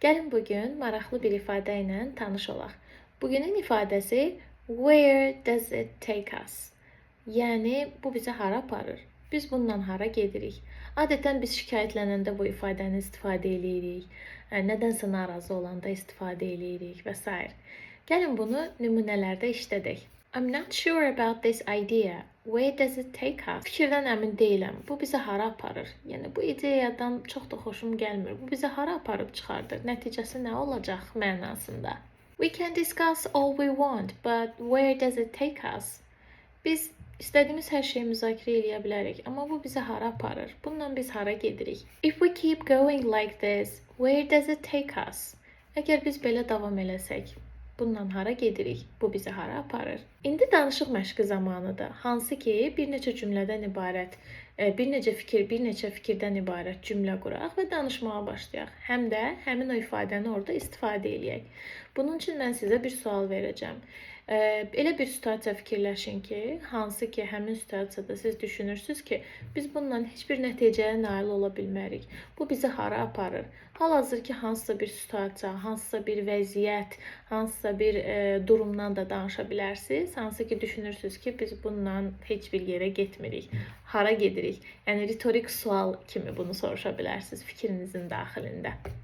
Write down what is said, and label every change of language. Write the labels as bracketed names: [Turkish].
[Azerbaijani] Gəlin bugün maraqlı bir ifadə ilə tanış olaq. Bugünün ifadəsi [English] where does it take us? [Azerbaijani] Yəni bu bizi hara aparır? Biz bundan hara gedirik? Adətən biz şikayətlənəndə bu ifadəni istifadə edirik. Nədənsə narazı olanda istifadə edirik və s. Gəlin bunu nümunələrdə işlədək. [English] I'm not sure about this idea. Where does it take us? [Azerbaijani] Fikirdən əmin deyiləm. Bu bizi hara aparır? Yəni bu ideyadan çox da xoşum gəlmir. Bu bizi hara aparıb çıxardır? Nəticəsi nə olacaq mənasında? [English] We can discuss all we want, but where does it take us? [Azerbaijani] Biz istədiyimiz hər şeyi müzakirə edə bilərik, amma bu bizi hara aparır? Bununla biz hara gedirik? [English] If we keep going like this, where does it take us? [Azerbaijani] Əgər biz belə davam eləsək, bundan hara gedirik? Bu bizi hara aparır? İndi danışıq məşqi zamanıdır. Hansı ki, bir neçə cümlədən ibarət, bir neçə fikirdən ibarət cümlə quraq və danışmağa başlayaq. Həm də həmin o ifadəni orada istifadə edək. Bunun üçün mən sizə bir sual verəcəm. Elə bir situasiya fikirləşin ki, hansı ki, həmin situasiyada siz düşünürsünüz ki, biz bununla heç bir nəticəyə nail ola bilmərik. Bu bizi hara aparır? Hal-hazırki hansısa bir situasiya, hansısa bir vəziyyət, hansısa bir durumdan da danışa bilərsiniz. Hansı ki, düşünürsünüz ki, biz bununla heç bir yerə getmirik. Hara gedirik? Yəni ritorik sual kimi bunu soruşa bilərsiniz fikrinizin daxilində.